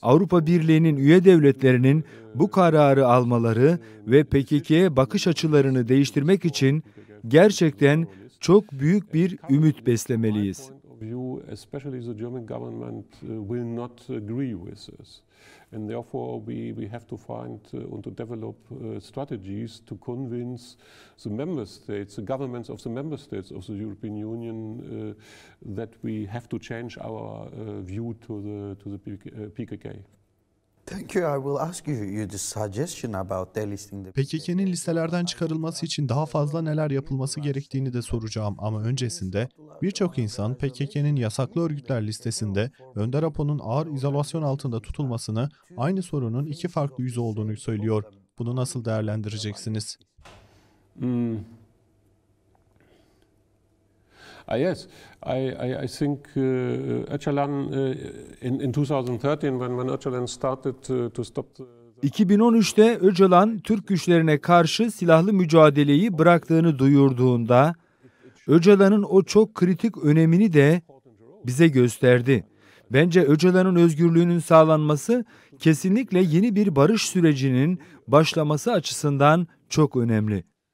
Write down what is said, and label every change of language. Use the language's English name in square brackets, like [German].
[Turkish] Avrupa Birliği'nin üye devletlerinin bu kararı almaları ve PKK'ye bakış açılarını değiştirmek için gerçekten çok büyük bir ümit beslemeliyiz. [English] Especially the German government will not agree with this. And therefore we have to find and to develop strategies to convince the member states, the governments of the member states of the European Union that we have to change our view to the PKK. Thank you. I will ask you the suggestion about delisting the [Turkish] PKK'nin listelerden çıkarılması için daha fazla neler yapılması gerektiğini de soracağım ama öncesinde birçok insan PKK'nin yasaklı örgütler listesinde Önder Apo'nun ağır izolasyon altında tutulmasını aynı sorunun iki farklı yüzü olduğunu söylüyor. Bunu nasıl değerlendireceksiniz? [English] Yes, I think Öcalan in 2013 when Öcalan started to stop the [Turkish] 2013'te Öcalan Türk güçlerine karşı silahlı mücadeleyi bıraktığını duyurduğunda Öcalan'ın o çok kritik önemini de bize gösterdi. Bence Öcalan'ın özgürlüğünün sağlanması kesinlikle yeni bir barış sürecinin başlaması açısından çok önemli.